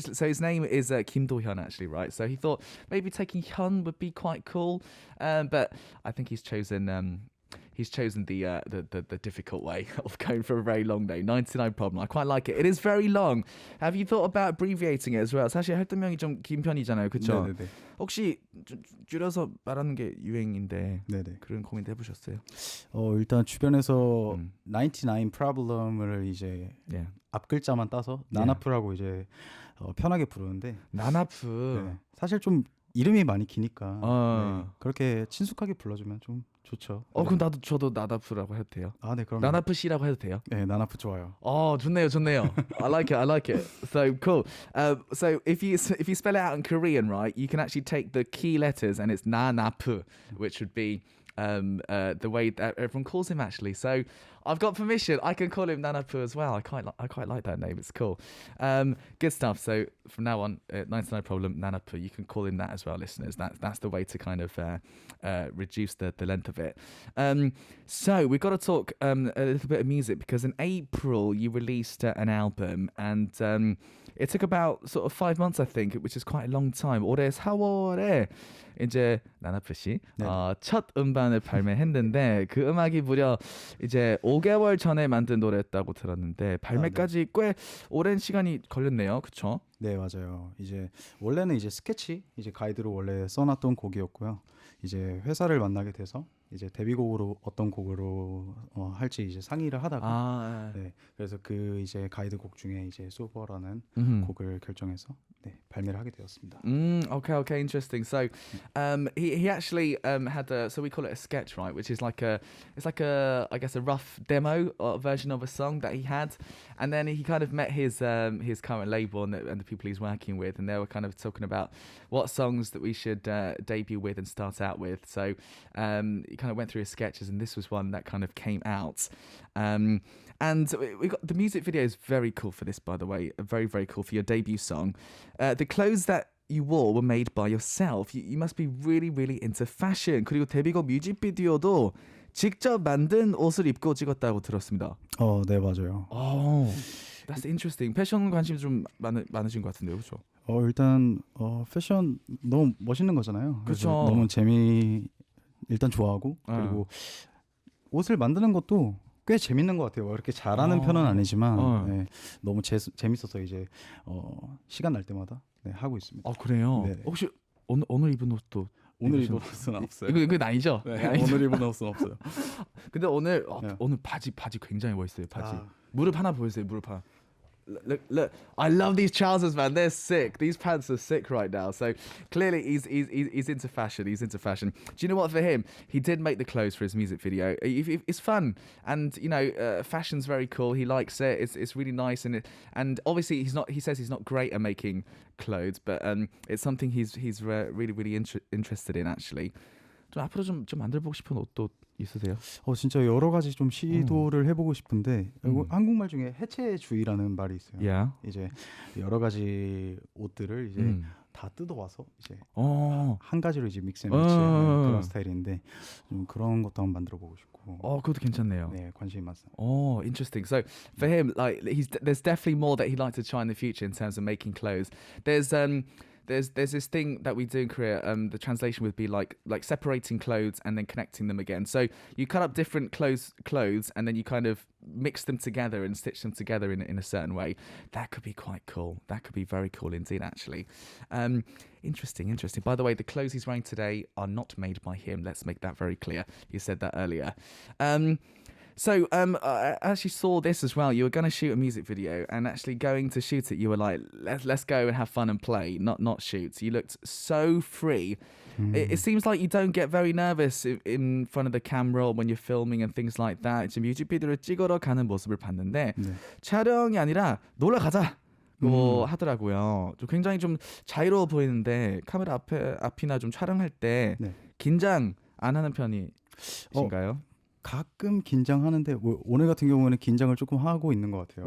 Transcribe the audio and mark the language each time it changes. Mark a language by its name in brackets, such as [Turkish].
[English] So his name is Kim Do-hyun, actually, right? So he thought maybe taking Hyun would be quite cool, but I think he's chosen the difficult way of going for a very long name. 99problem. I quite like it. It is very long. Have you thought about abbreviating it as well? [Korean] 사실 활동명이 좀 긴 편이잖아요, 그렇죠? 네네네. 혹시 줄여서 말하는 게 유행인데 네네. 그런 고민도 해보셨어요? 일단 주변에서 99problem을 이제 앞 글자만 따서 나나프라고 이제 편하게 부르는데 나나프. 네. 사실 좀 이름이 많이 기니까 네, 그렇게 친숙하게 불러주면 좀 좋죠. 그럼 저도 나나프라고 해도 돼요? 네, 그럼. 나나프 씨라고 해도 돼요? 네, 나나프 좋아요. 좋네요. [English] I like it. So cool. So if you spell it out in Korean, right, you can actually take the key letters and it's 나나프, which would be the way that everyone calls him actually. So I've got permission. I can call him Nanapu as well. I quite like that name. It's cool. Good stuff. So from now on, 99 Problem Nanapu. You can call him that as well, listeners. That's the way to kind of reduce the length of it. So we've got to talk a little bit of music because in April you released an album and it took about sort of 5 months, I think, which is quite a long time. [Korean] 올해 4월에 이제 나나프 씨 첫 음반을 발매했는데 그 음악이 무려 이제 5개월 전에 만든 노래였다고 들었는데 발매까지 꽤 오랜 시간이 걸렸네요, 그렇죠? 네, 맞아요. 이제 원래는 이제 스케치 이제 가이드로 원래 써놨던 곡이었고요. 이제 회사를 만나게 돼서 이제 데뷔곡으로 어떤 곡으로 할지 이제 상의를 하다가 네, 그래서 그 이제 가이드곡 중에 이제 소버라는 곡을 결정해서 네, 발매를 하게 되었습니다. [English] Okay, interesting. So, he actually had so we call it a sketch, right? Which is like it's like a I guess a rough demo version of a song that he had, and then he kind of met his current label and the people he's working with, and they were kind of talking about what songs that we should debut with and start out with. So, he kind of went through his sketches, and this was one that kind of came out. And we got the music video is very cool for this, by the way. Very, very cool for your debut song. The clothes that you wore were made by yourself. You must be really, really into fashion. [Korean] 그리고 데뷔곡 뮤직비디오도 직접 만든 옷을 입고 찍었다고 들었습니다. 네, 맞아요. [English] That's interesting. [Korean] 패션 관심 좀 많으신 것 같은데요, 그렇죠? 일단 패션 너무 멋있는 거잖아요. 그렇죠. 너무 일단 좋아하고 그리고 옷을 만드는 것도 꽤 재밌는 것 같아요. 이렇게 잘하는 편은 아니지만 네, 너무 재밌어서 이제 시간 날 때마다 네, 하고 있습니다. 그래요? 네. 혹시 오늘 입은 옷도 오늘 입은 옷은 없어요. 그건 아니죠? 네, 오늘 입은 옷은 없어요. 근데 오늘 바지 굉장히 멋있어요. 바지. 무릎 하나 보여주세요. 무릎 하나. [English] Look, I love these trousers, man. They're sick. These pants are sick right now. So clearly he's into fashion. He's into fashion. Do you know what? For him, he did make the clothes for his music video. It's fun, and you know, fashion's very cool. He likes it. It's really nice, and obviously he says he's not great at making clothes, but it's something he's really interested in actually. [Korean] 좀 앞으로 좀 만들어보고 싶은 옷도 있으세요? 진짜 여러 가지 좀 시도를 해보고 싶은데 한국말 중에 해체주의라는 말이 있어요. [English] Yeah. [Korean] 이제 여러 가지 옷들을 이제 다 뜯어와서 이제 한 가지로 이제 믹스앤매치하는 그런 스타일인데 좀 그런 것도 한번 만들어보고 싶고. 그것도 괜찮네요. 네, 관심이 많습니다. [English] Interesting. So for him, like there's definitely more that he'd like to try in the future in terms of making clothes. There's this thing that we do in Korea. The translation would be like separating clothes and then connecting them again. So you cut up different clothes and then you kind of mix them together and stitch them together in a certain way. That could be quite cool. That could be very cool indeed, actually. Interesting. By the way, the clothes he's wearing today are not made by him. Let's make that very clear. You said that earlier. So I actually saw this as well. You were going to shoot a music video, and actually going to shoot it, you were like, let's go and have fun and play, not shoot. You looked so free. It seems like you don't get very nervous in front of the camera or when you're filming and things like that. [Korean] 이제 뮤직비디오를 찍으러 가는 모습을 봤는데 촬영이 아니라 놀러 가자. 하더라고요. 좀 굉장히 좀 자유로워 보이는데 카메라 앞이나 좀 촬영할 때 긴장 안 하는 편이신가요? 가끔 긴장하는데 오늘 같은 경우에는 긴장을 조금 하고 있는 것 같아요.